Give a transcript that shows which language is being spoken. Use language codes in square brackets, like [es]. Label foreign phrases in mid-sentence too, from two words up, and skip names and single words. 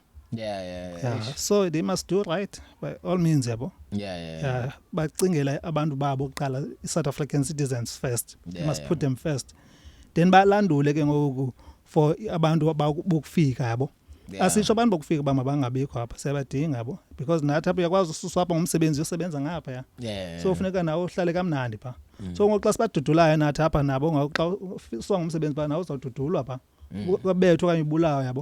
[en] Yeah. so they must do right by all means yabo Yeah. [xh] bacingela abantu babo kuqala [en] South African citizens first they must Yeah. put them first then [xh] balandule ke ngoku for abantu abokufika yabo [en] Yeah. [xh] asisho abantu bokufika bangabikho apha siyabadinga yabo because nathi apha uyakwazi ususa apha ngomsebenzi usebenza ngapha ya [en] Yeah. [xh] so ufuneka nawe uhlale kamnandi pha so ngoxa sibadudulayo nathi apha nabo ngoxa ususa ngomsebenzi pha nawe uzawududulwa pha kwabethwa okanye ubulawa yabo